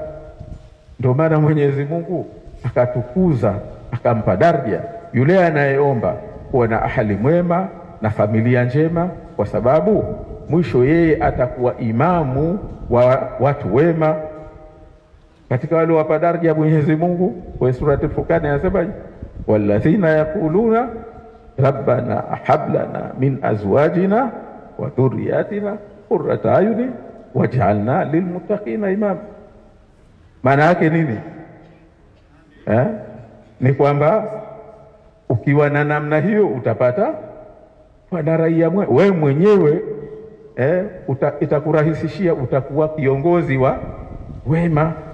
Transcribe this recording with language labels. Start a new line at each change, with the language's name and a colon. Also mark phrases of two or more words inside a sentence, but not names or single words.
Swahili: Ndio maana Mwenyezi Mungu akatukuza, akampa daraja yule anayeomba kuwa na ahali mwema na familia njema, kwa sababu mwisho yeye atakuwa imamu wa watu wema. Katika wale wapa daraja Mwenyezi Mungu kwa surati Al-Furqan anasema,
Arabic: والذين يقولون ربنا هب لنا من أزواجنا وذرياتنا قرة أعين واجعلنا للمتقين إماما.
Swahili: Maana yake nini? Ni kwamba ukiwa na namna hiyo utapata wana raia wewe mwenyewe, itakurahisishia, utakuwa kiongozi wa wema.